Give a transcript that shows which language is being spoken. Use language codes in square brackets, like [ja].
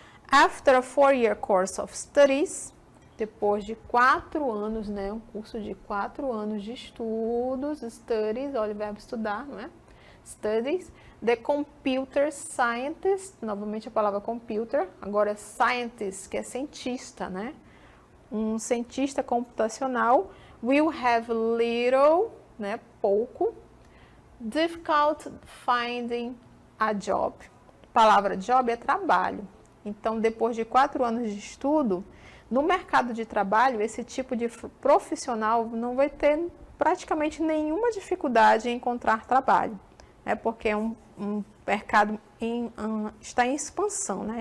[en] After a 4-year course of studies, [pt] depois de 4 anos, né, um curso de 4 anos de estudos, studies, olha o verbo estudar, não é? Studies, [en] the computer scientist, [pt] novamente a palavra computer, agora é scientist, que é cientista, né? Um cientista computacional [en] will have little, [pt] né, pouco, [en] difficult finding a job. [pt] A palavra job é trabalho. Então, depois de 4 anos de estudo, no mercado de trabalho, esse tipo de profissional não vai ter praticamente nenhuma dificuldade em encontrar trabalho, né? Porque é um mercado está em expansão, né?